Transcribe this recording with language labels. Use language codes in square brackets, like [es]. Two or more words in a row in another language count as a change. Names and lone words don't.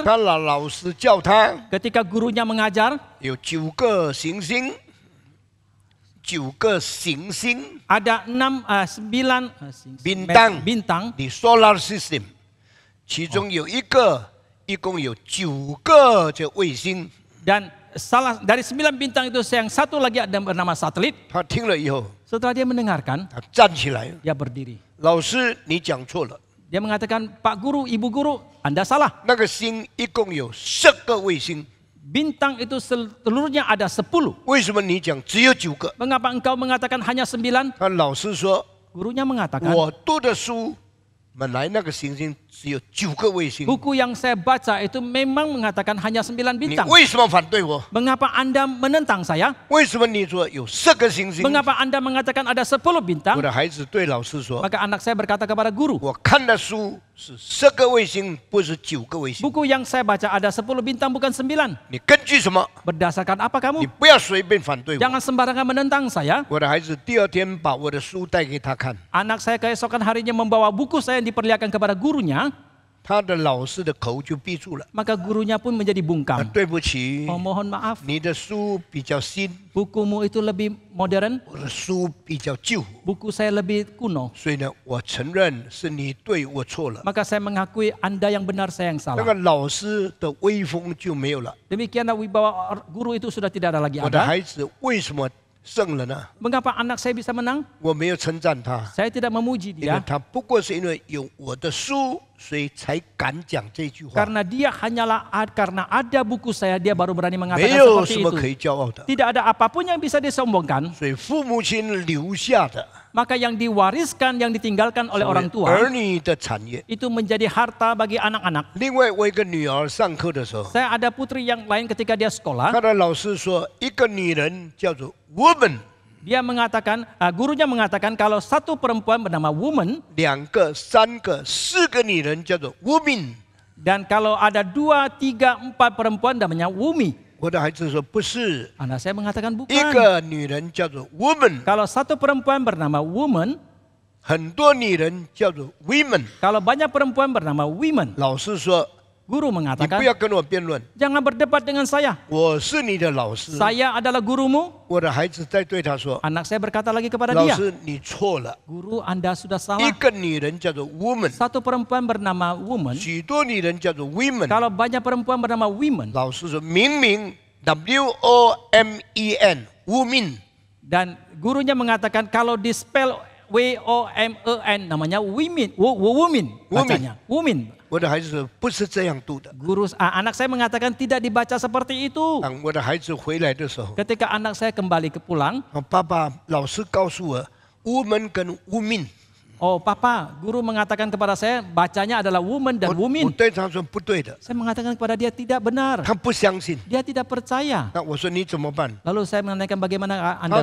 [zh] 他老师教他 [id] Ketika gurunya mengajar, [zh] 有9个行星，9个行星 [id] ada 9 Bintang. bintang [zh] 的 [en] solar system， [zh] 其中有一个，一共有9个这卫星。 [id] dan dari 9 bintang itu yang satu lagi ada bernama satelit. [zh] 他听了以后， [id] Setelah dia mendengarkan, [zh] 他站起来， [id] dia berdiri. [zh] 老师，你讲错了。 [id] Dia mengatakan, Pak Guru, Ibu Guru, Anda salah. [zh] 那个星一共有10个卫星， [id] Bintang itu seluruhnya ada 10. [zh] 为什么你讲只有9个？ [id] Mengapa engkau mengatakan hanya 9? [zh] 他老师说， [id] Gurunya mengatakan, [zh] 我读的书本来那个行星只有9个卫星， [id] buku yang saya baca itu memang mengatakan hanya 9 [zh] 你 [id] bintang. [zh] 为什么反对我？ [id] Mengapa Anda menentang saya? [zh] 为什么你说有10个行星？ [id] Mengapa Anda mengatakan ada 10 bintang? [zh] 我的孩子对老师说， [id] Maka anak saya berkata kepada guru, [zh] 我看的书是10个卫星，不是9个卫星。 [id] buku yang saya baca ada 10 bintang bukan 9. [zh] 你根据什么？ [id] Berdasarkan apa [zh] 你 [id] kamu? [zh] 不要随便反对我。 [id] Jangan sembarangan menentang saya. [zh] 我的孩子第二天把我的书带给他看， [id] Anak saya keesokan harinya membawa buku saya yang diperlihatkan kepada gurunya. [zh] 他的老师的口就闭住了。 [id] Maka gurunya pun menjadi bungkam. [zh] 对不起， [id] Oh, mohon maaf, [zh] 你的书比较新， [id] bukumu itu lebih modern, [zh] 我的书比较旧， [id] buku saya lebih kuno. [zh] 所以呢，我承认是你对我错了。 [id] Maka saya mengakui Anda yang benar, saya yang [zh] 那 [id] salah. [zh] 个老师的威风就没有了。 [id] Demikianlah wibawa guru itu sudah tidak ada lagi [zh] 我的 [id] ada. [zh] 孩子为什么胜了呢？ [id] Mengapa anak saya bisa menang? [zh] 我没有称赞他， [id] Saya tidak memuji [zh] 因为 [id] dia. [zh] 他不过是因为有我的书，所以才敢讲这句话。 [id] Karena dia hanyalah karena ada buku saya, dia baru berani [zh] 没 [id] mengatakan [zh] 有 [id] seperti [zh] 什么可 [id] itu. [zh] 以骄傲的。 [id] Tidak ada apapun yang bisa disombongkan. [zh] 所以父母亲留下的 [id] Maka yang diwariskan, yang ditinggalkan oleh orang [zh] 所谓儿 [id] tua, [zh] 女的产业。 [id] itu menjadi harta bagi anak-anak. [zh] 另外，我一个女儿上课的时候， [id] Saya ada putri yang lain ketika dia sekolah, [zh] 她的老师说，一个女人叫做 woman， [id] dia mengatakan, gurunya mengatakan kalau satu perempuan bernama woman, [zh] 2 个、3个、4个女人叫做 woman。 [id] dan kalau ada 2, 3, 4 perempuan namanya wumi. [zh] 我的孩子说不是， [id] Anak saya mengatakan [zh] 一 [id] bukan. [zh] 个女人叫做 woman， [id] Kalau satu perempuan bernama woman, [zh] 很多女人叫做 women。 [id] kalau banyak perempuan bernama women, [zh] 老师说， [id] guru [zh] 你 [id] mengatakan, [zh] 不要跟我辩论， [id] jangan berdebat dengan saya. [zh] 我是你的老师。 [id] Saya adalah gurumu. [zh] 我的孩子在对他说， [id] Anak saya berkata lagi kepada [zh] 老 [id] dia, [zh] 师你错了， [id] guru Anda sudah [zh] 一 [id] salah. [zh] 个女人叫做 woman， [id] Satu perempuan bernama woman, [zh] 许多女人叫做 women。 [id] kalau banyak perempuan bernama women, [zh] 老师说明明 women women， [id] dan gurunya mengatakan kalau di spell WOMEN namanya women, women bacanya, women. [zh] 我的孩子说不是这样读的。 [id] Anak saya mengatakan tidak dibaca seperti itu. [zh] 当我的孩子回来的时候， [id] Ketika anak saya kembali ke pulang, [zh] 爸爸老师告诉我，woman 跟 women。 [id] oh papa, guru mengatakan kepada saya bacanya adalah woman [zh] 我 [id] dan women. [zh] 对他说不对的， [id] Saya mengatakan kepada dia tidak benar. [zh] 他不相信。 [id] Dia tidak percaya. [zh] 那我说你怎么办？ [id] Lalu saya menanyakan bagaimana [zh] 他 [id] Anda